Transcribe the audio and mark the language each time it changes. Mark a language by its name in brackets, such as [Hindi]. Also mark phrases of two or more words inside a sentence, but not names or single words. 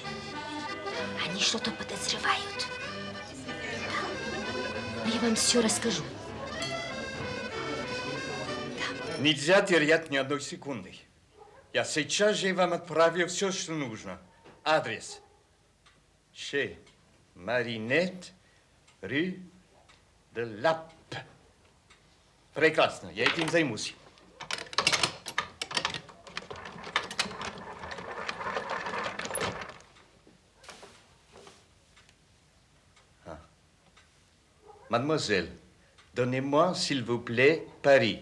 [Russian] Они что-то подозревают. Но я вам все расскажу. Нельзя терять ни одной секунды. Я сейчас же вам отправлю все, что нужно. Адрес. [French] Chez Marinette, rue de Lappe. [Russian] Прекрасно, я этим займусь. [French] Mademoiselle, donnez-moi, s'il vous plaît, Paris.